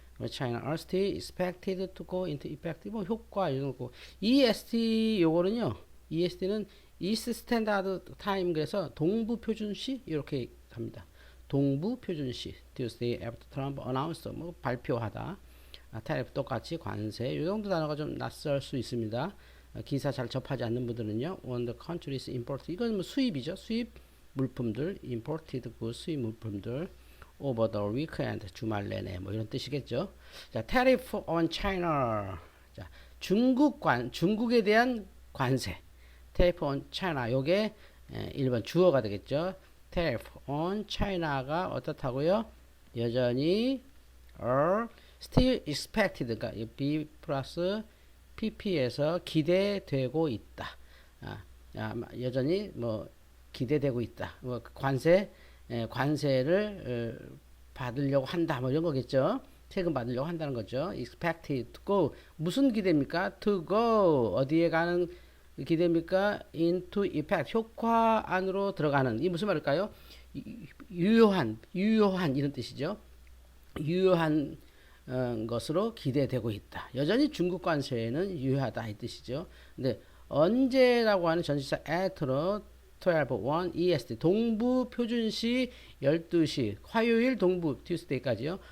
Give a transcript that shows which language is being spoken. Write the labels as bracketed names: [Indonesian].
[English] China are still expected to go into effect. [Korean] 뭐 효과 이런 거. EST 요거는요. EST는 East Standard Time 그래서 동부 표준시 이렇게 합니다. 동부 표준시. [English] Tuesday after Trump announced [Korean] 뭐 발표하다. 타리프 똑같이 관세 이 정도 단어가 좀 낯설 수 있습니다. 기사 잘 접하지 않는 분들은요. [English] On the country's import [Korean] 이건 뭐 수입이죠. 수입 물품들 [English] imported goods [Korean] 수입 물품들 [English] over the weekend [Korean] 주말 내내 뭐 이런 뜻이겠죠. 자, [English] tariff on China. [Korean] 자, 중국에 대한 관세. [English] tariff on China [Korean] 요게 1번 주어가 되겠죠. [English] tariff on China [Korean] 가 어떻다고요? 여전히 [English] are still expected [Korean] 그러니까 B 플러스 PP에서 기대되고 있다. 여전히 뭐 기대되고 있다. 뭐 관세를 받으려고 한다. 뭐 이런 거겠죠. 세금 받으려고 한다는 거죠. [English] expected to go [Korean] 무슨 기대입니까? [English] to go [Korean] 어디에 가는 기대입니까? [English] into effect [Korean] 효과 안으로 들어가는 이 무슨 말일까요? 유효한 이런 뜻이죠. 유효한 것으로 기대되고 있다. 여전히 중국 관세에는 유효하다 이 뜻이죠. 근데 언제라고 하는 전치사 at로 12:01 EST 동부 표준시 12시 화요일 동부 Tuesday까지요.